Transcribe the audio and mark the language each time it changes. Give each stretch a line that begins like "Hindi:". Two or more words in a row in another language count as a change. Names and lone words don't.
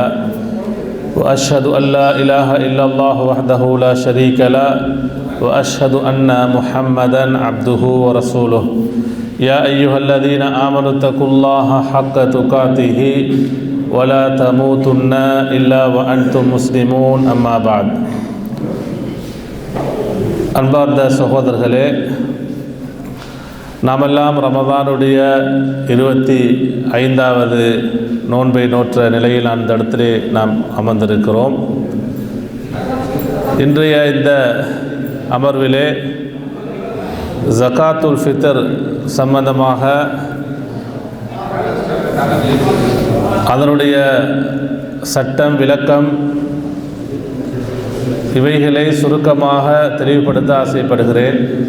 Arabic: وأشهد أن لا إله إلا الله وحده لا شريك له وأشهد أن محمدا عبده ورسوله. يا أيها الذين آمنوا اتقوا الله حق تقاته ولا تموتن إلا وأنتم مسلمون. أما بعد.
Tamil: அன்பார்ந்த சகோதரர்களே, நாமெல்லாம் ரமதானுடைய 25வது நோன்பை நோற்ற நிலையில் அந்த இடத்திலே நாம் அமர்ந்திருக்கிறோம். இன்றைய இந்த அமர்விலே
Arabic: زكاة الفطر
Tamil: சம்பந்தமாக அதனுடைய சட்டம், விளக்கம் இவைகளை சுருக்கமாக தெளிவுபடுத்த ஆசைப்படுகிறேன்.